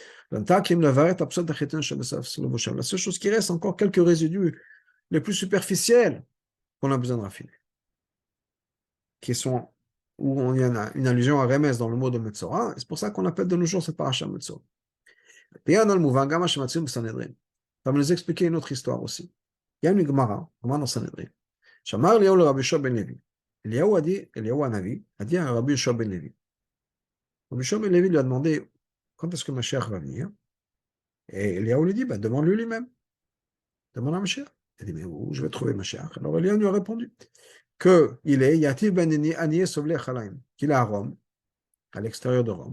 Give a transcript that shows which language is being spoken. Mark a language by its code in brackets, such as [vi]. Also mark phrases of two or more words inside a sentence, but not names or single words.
[fr] La seule chose qui reste, encore quelques résidus les plus superficiels qu'on a besoin de raffiner, qui sont où il y a une allusion à Remez dans le mot de Metzora, c'est pour ça qu'on appelle de nos jours cette paracha Metzora. Et dans le mouvement, ça va nous expliquer une autre histoire aussi. Il y a une Gemara, dans Sanhedrin. [he] שמר אליהו לרבי יושע בן לוי. [fr] Eliyahu Hanavi a dit à Rabbi Yoshua ben Levi. Rabbi Yoshua ben Levi lui a demandé quand est-ce que Mashiach va venir. Et Eliyahu lui dit, demande-lui lui-même. Demande à Mashiach. Il dit, mais où je vais trouver Mashiach? Alors Eliyahu lui a répondu qu'il est [he] יתיב בין עניי סובלי חלאים, [fr] qu'il est à Rome, à l'extérieur de Rome.